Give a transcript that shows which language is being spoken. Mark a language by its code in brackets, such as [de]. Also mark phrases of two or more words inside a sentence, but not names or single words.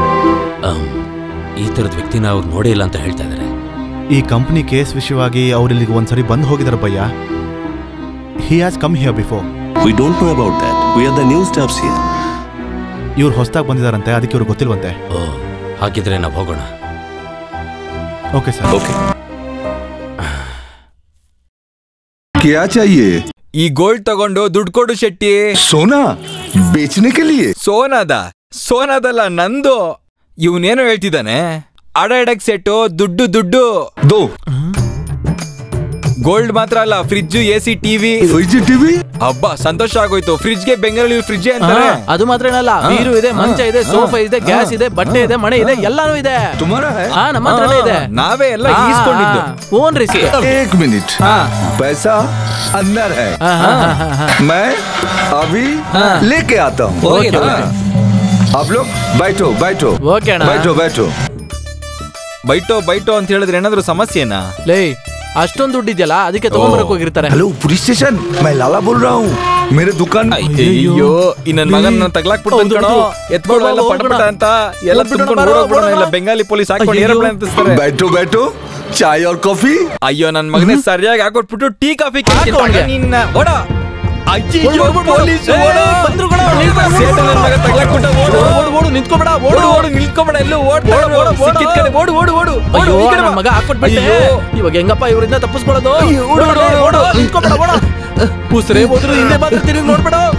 [kn] ಈ ತರದ ವ್ಯಕ್ತಿನ ಅವ್ರು ನೋಡೇ ಇಲ್ಲ ಅಂತ ಹೇಳ್ತಾ ಇದ್ದಾರೆ. ಈ ಕಂಪನಿ ಕೇಸ್ ವಿಷಯವಾಗಿ ಅವ್ರು ಇಲ್ಲಿಗೆ ಒಂದ್ಸರಿ ಬಂದು ಹೋಗಿದಾರೆ ಭಯ್ಯ. [en] He has come here before. We don't know about that. We are the new staffs here. [kn] ಇವ್ರು ಹೊಸದಾಗಿ ಬಂದಿದಾರಂತೆ, ಅದಕ್ಕೆ ಇವ್ರಿಗೆ ಗೊತ್ತಿಲ್ವಂತೆ. ಹಾಗಿದ್ರೆ ನಾವು ಹೋಗೋಣ. [en] OK sir. [kn] ಓಕೆ. [hi] क्या चाहिए? [kn] ಈ ಗೋಲ್ಡ್ ತಗೊಂಡು ದುಡ್ಡು ಕೊಡು ಶೆಟ್ಟಿ. [hi] सोना बेचने के लिए? [kn] ಸೋನಾದಲ್ಲ, ನಂದು. ಇವನೇನೋ ಹೇಳ್ತಿದ್ದಾನೆ. ಅಡ ಎಡಕ್ ಸೆಟ್ಟು, ದುಡ್ಡು ದುಡ್ಡು. [hi] दो [kn] ಗೋಲ್ಡ್ ಮಾತ್ರ ಅಲ್ಲ, ಫ್ರಿಡ್ಜ್, ಎಸಿ, ಟಿವಿ. ಹಬ್ಬ, ಸಂತೋಷ ಆಗೋಯ್ತು. ಫ್ರಿಡ್ಜ್ ಗೆ ಬೆಂಗಳೂರು ಫ್ರಿಡ್ಜ್ ಅಂತಾರೆ. ಅದು ಮಾತ್ರ ಏನಲ್ಲ, ನೀರು ಇದೆ, ಮಂಚ ಇದೆ, ಸೋಫಾ ಇದೆ, ಗ್ಯಾಸ್ ಇದೆ, ಬಟ್ಟೆ ಇದೆ, ಮನೆ ಇದೆ, ಎಲ್ಲಾನು ಇದೆ. ನಮ್ಮ ಹತ್ರನೇ ಇದೆ. ನಾವೇ ಎಲ್ಲ ಈಸ್ಕೊಂಡಿದ್ದು. [en] Own receipt. [hi] एक मिनट, पैसा अंदर है, मैं अभी लेके आता हूँ. आप लोग बैठो बैठो. [kn] ಓಕೆ ಅಣ್ಣ. [hi] बैठो बैठो. [kn] ಬೈಟೋ ಅಂತ ಹೇಳಿದ್ರೆ ಏನಾದ್ರು ಸಮಸ್ಯೆನಾ? ಲೇ, ಅಷ್ಟೊಂದು ದುಡ್ಡಿದ್ಯಲ್ಲ, ಅದಕ್ಕೆ ತಗೊಂಡ್ಬರಕ್ ಹೋಗಿರ್ತಾರೆ. [hi] हेलो पुलिस स्टेशन, मैं लाला बोल रहा हूँ. मेरे दुकान [kn] ಅಯ್ಯೋ ಈ ನನ್ ಮಗನ ತಗ್ಲಾಕ್ಬಿಡ್ತಾನೆ ಕಣೋ ಎತ್ಕೊಳ್ಳೋ ಎಲ್ಲ ಪಡ್ಬಿಟ್ಟ ಅಂತ ಎಲ್ಲ ತುಂಬಿಕೊಂಡು ಓಡೋಗ್ಬಿಡೋಣ ಇಲ್ಲ ಬೆಂಗಾಲಿ ಪೊಲೀಸ್ ಹಾಕೊಂಡು ಏರೋಪ್ಲೇನ್ ಹತ್ತಿಸ್ತಾರೆ [hi] बैठो बैठो चाय और कॉफी [kn] ಅಯ್ಯೋ ನನ್ ಮಗನೇ ಸರಿಯಾಗಿ ಹಾಕೊಟ್ಬಿಟ್ಟು ಟೀ ಕಾಫಿ ಕೇಳ್ತೀನಿ ನಿನ್ನ ಓಡ ಅಯ್ಯೋ ಪೊಲೀಸ್ ಬಂದ್ರು ಕಣೋ ಸೇಟ ನನ್ ಮಗ ತಗ್ಲಾಕ್ಬಿಟ್ಟ ಓಡು ಓಡು ಓಡು ನಿಂತ್ಕೋಬೇಡ ಓಡು ಓಡು ನಿಲ್ಕೋಬೇಡ ಎಲ್ಲೂ ಓಡ್ಬೇಡ ಸಿಕ್ಕಿದ ಕಡೆ ಓಡು ಓಡು ಓಡು ಅಯ್ಯೋ ನನ್ ಮಗ ಹಾಕೊಟ್ಬಿಟ್ಟೆ ಇವಾಗ ಹೆಂಗಪ್ಪ ಇವರಿಂದ ತಪ್ಪಿಸ್ಕೊಳ್ಳೋದು ಓಡು ಓಡು ಓಡು ನಿಂತ್ಕೋಬೇಡ ಓಡ ಉಸಿರೇ ಹೋದ್ರು ಹಿಂದೆ ಮಾತ್ರ ತಿರುಗಿ ನೋಡ್ಬೇಡ